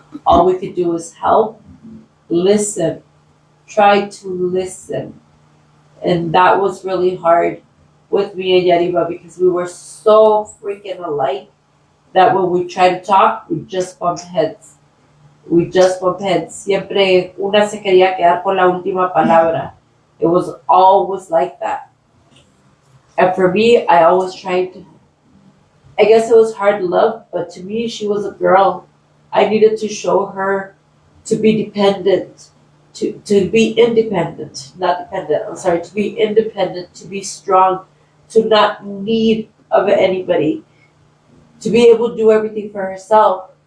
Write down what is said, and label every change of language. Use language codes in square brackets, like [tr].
[en] All we could do is help, listen, try to listen. And that was really hard with me and Yarima because we were so freaking alike that when we try to talk, we just bump heads. We just bump heads. [es] Siempre una se quería quedar con la última palabra. [en] It was always like that. And for me, I always tried to, I guess it was hard love, but to me, she was a girl. I needed to show her to be dependent, to be independent, not dependent, I'm sorry, to be independent, to be strong, to not need of anybody, to be able to do everything for herself.